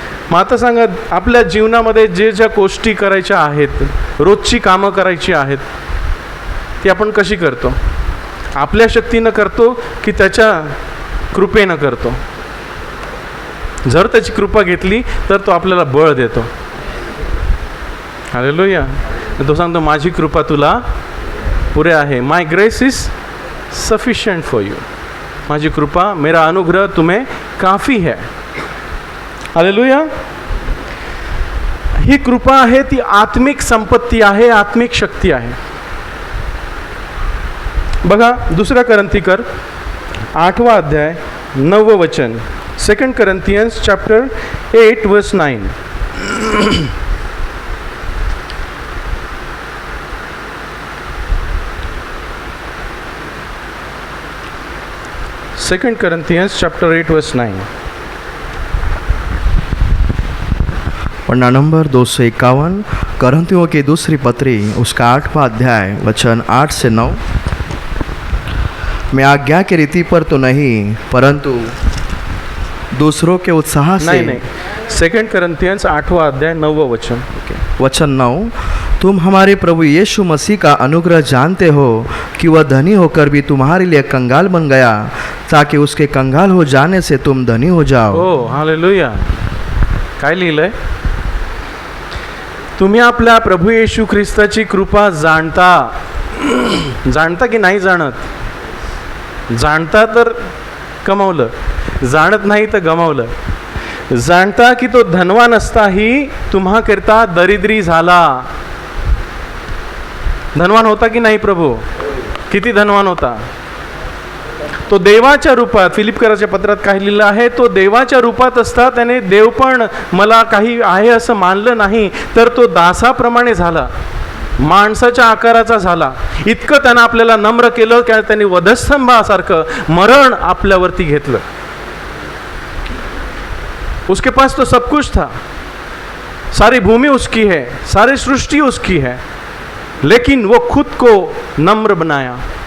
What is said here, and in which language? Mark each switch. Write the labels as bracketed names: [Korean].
[Marathi] मग आता सांगा, आपल्या जीवनामध्ये जे ज्या गोष्टी करायच्या आहेत, रोजची कामं करायची आहेत, ती आपण कशी करतो? आपल्या शक्तीनं करतो की त्याच्या कृपेनं करतो? जर त्याची कृपा घेतली तर तो आपल्याला बळ देतो. हालेलुया. तो सांगतो माझी कृपा तुला पुरे आहे. [English] My grace is sufficient for you. [Marathi] माझी कृपा, [Hindi] मेरा अनुग्रह तुम्हें काफी है. [Marathi] हालेलुया. ही कृपा आहे ती आत्मिक संपत्ती आहे, आत्मिक शक्ती आहे. बघा 2 करंथीकर 8वा अध्याय 9व वचन. [English] 2 Corinthians chapter 8 verse 9. 2 Corinthians chapter 8 verse 9. [Hindi] पन्ना नंबर 251, करंथियों की दूसरी पत्री उसका 8वां अध्याय वचन 8 से 9. मैं आज्ञा की रीति पर तो नहीं परंतु दूसरों के उत्साह से. नहीं, 2 Corinthians 8वां अध्याय 9वां वचन. वचन 9. तुम हमारे प्रभु यीशु मसीह का अनुग्रह जानते हो कि वह धनी होकर भी तुम्हारे लिए कंगाल बन गया ताकि उसके कंगाल हो जाने से तुम धनी हो जाओ. [Marathi] ओ हालेलुया. काय लिहिलंय? तुम्ही आपल्या प्रभू येशू ख्रिस्ताची कृपा जाणता. जाणता की नाही जाणत? जाणता तर कमावलं, जाणत नाही तर गमावलं. जाणता की तो धनवान असताही तुम्हाकरता दरिद्री झाला. धनवान होता की नाही प्रभू? किती धनवान होता? तो देवाच्या रूपात, फिलिपकराच्या पत्रात काय लिहिलं आहे? तो देवाच्या रूपात असता त्याने देव पण मला काही आहे असं मानलं नाही, तर तो दासाप्रमाणे झाला, माणसाच्या आकाराचा झाला. इतकं त्यानं आपल्याला नम्र केलं की त्यांनी वधस्तंभासारखं मरण आपल्यावरती घेतलं. [Hindi] उसके पास तो सब कुछ था, सारी भूमि उसकी है, सारी सृष्टि उसकी है, लेकिन वो खुद को नम्र बनाया.